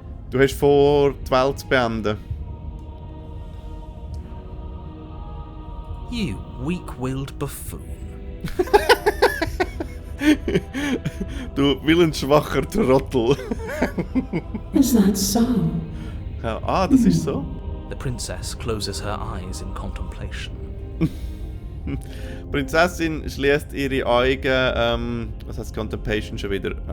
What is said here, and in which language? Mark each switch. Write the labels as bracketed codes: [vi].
[de] Du hast vor, die Welt zu beenden. [en] You weak-willed buffoon. [de] Du willensschwacher Trottel. [en] Is that so? [de] Ja, das ist so. [en] The princess closes her eyes in contemplation. [de] Prinzessin schließt ihre Augen, was heißt Contemplation schon wieder?